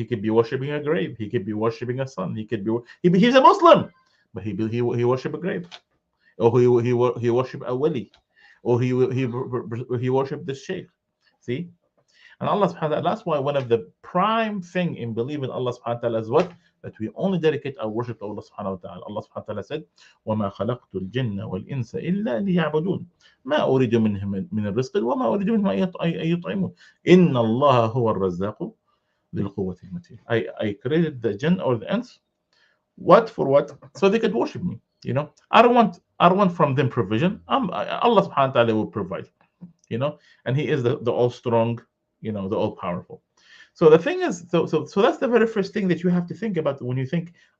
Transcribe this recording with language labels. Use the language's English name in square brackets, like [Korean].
[English] He could be worshiping a grave. He could be worshiping a son. He's a Muslim, but he worship a grave, or he worship a wali, or he worship the sheikh. See, and Allah subhanahu wa ta'ala, that's why one of the prime thing in believing Allah subhanahu wa ta'ala is what? That we only dedicate our worship to Allah subhanahu wa ta'ala. [Arabic] Allah subhanahu wa ta'ala said, وَمَا خَلَقْتُ الْجِنَّ وَالْإِنسَ إِلَّا لِيَعْبُدُونَ مَا أُرِيدُ مِنْهُم مِنْ الرِّزْقِ وَمَا أُرِيدُ مِنْهُمْ أَن يُطْعِمُونَ إِنَّ اللَّهَ هُوَ الرَّزَّاقُ ذِو الْقُوَّةِ الْمَتِينُ. [English] I created the jinn or the ants. What? For what? So they could worship me. I don't want from them provision. Allah subhanahu wa ta'ala will provide. And He is the all strong, the all powerful. So the thing is, so that's the very first thing that you have to think about when you think,